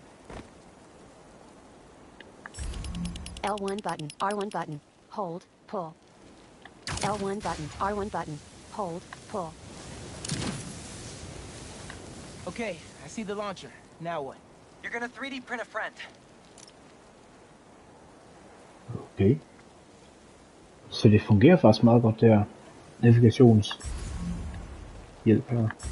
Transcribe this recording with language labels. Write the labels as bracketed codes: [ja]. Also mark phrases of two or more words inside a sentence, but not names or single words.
[en] L1 button, R1 button, hold, pull. L1 button, R1 button, hold, pull. Okay, I see the launcher. Now what? You're gonna 3D print a friend. Okay. [da] Så det fungerer faktisk meget godt der. Navigationshjælp her.